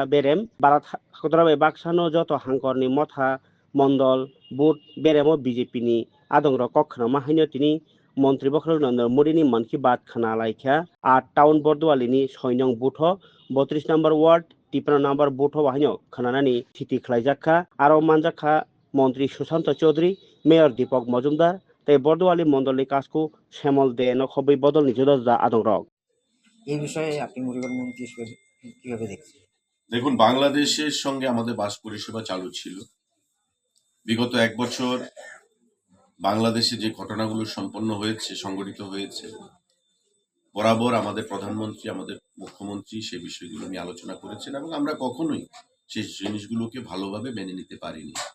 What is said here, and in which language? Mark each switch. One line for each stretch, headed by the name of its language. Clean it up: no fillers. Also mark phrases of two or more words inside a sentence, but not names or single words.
Bodo: बेरेम बारात हाकद्राबाय बाक्सानो जत हांकरनि मथा मण्डल बुथ बेरेमो बीजेपी नि आदंर कक खनामा हायनो तिनि मन्त्री बख्रक नरेंद्र मोदी नि मन की बात खोनालायख्या आ टाउन बरदवाली 6 नं बुथ 32 नम्बर वार्ड 53 नम्बर बुथ वाहायनो खोनानानि थिति खलायजाखा आरो मानजाखा मन्त्री सुशांत चौधरी मेयर दीपक मजुमदार तै बरदवाली मण्डलनि काजखौ শ্যামল দে नखबै बदलनि जुदा आदंरक
Bangla: এই বিষয়ে আপনি মুজিবুর মন্ত্রী হিসেবে কিভাবে দেখছেন? দেখুন, বাংলাদেশের সঙ্গে আমাদের বাস পরিষেবা চালু ছিল। বিগত 1 বছর বাংলাদেশে যে ঘটনাগুলো সম্পন্ন হয়েছে, সংঘটিত হয়েছে, বরাবর আমাদের প্রধানমন্ত্রী, আমাদের মুখ্যমন্ত্রী সেই বিষয়গুলো নিয়ে আলোচনা করেছেন এবং আমরা কখনোই সেই জিনিসগুলোকে ভালোভাবে মেনে নিতে পারিনি।